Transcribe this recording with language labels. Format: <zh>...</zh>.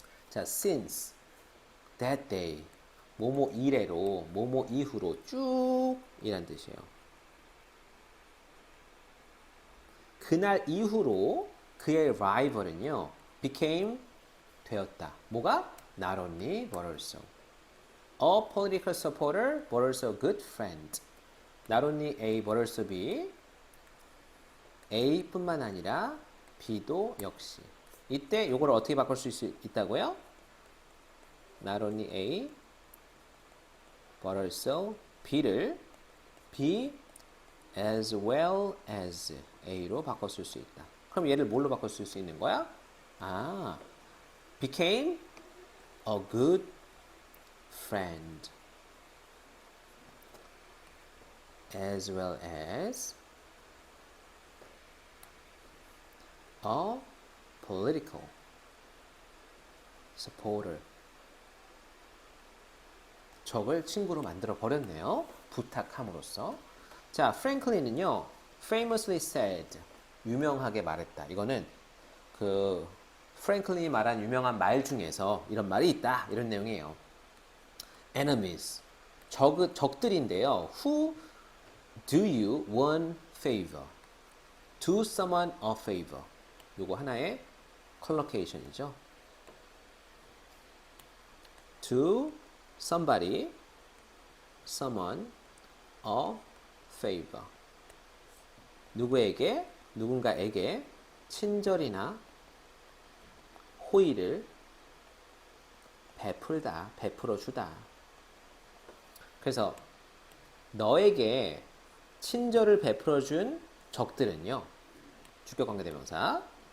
<ko>자,</ko> <en>since that day,</en> <ko>뭐뭐 이래로, 뭐뭐 이후로 쭉 이란 뜻이에요. 그날 이후로 그의 rival은요,</ko> <en>became</en> <ko>되었다. 뭐가?</ko> <en>Not only but also a political supporter, but also a good friend. Not only A, but also B.</en> <ko>A뿐만 아니라 B도 역시. 이때 요걸 어떻게 바꿀 수 있다고요?</ko> <en>Not only A, but also B를 B as well as A로</en> <ko>바꿔 쓸 수 있다. 그럼 얘를 뭘로 바꿔 쓸 수 있는 거야?</ko> <en>아, became a good friend as well as a political supporter.</en> <ko>적을 친구로 만들어 버렸네요. 부탁함으로써. 자, 프랭클린은요,</ko> <en>famously said,</en> <ko>유명하게 말했다. 이거는 그 프랭클린이 말한 유명한 말 중에서 이런 말이 있다. 이런 내용이에요. enemies, 적들인데요.</ko> <en>Who do you one favor? Do someone a favor.</en> <ko>요거 하나의 컬러케이션이죠.</ko> <en>Do somebody, someone, a favor.</en> <ko>누군가에게 친절이나 호의를 베풀어주다. 그래서 너에게 친절을 베풀어준 적들은요. 주격관계대명사.</ko>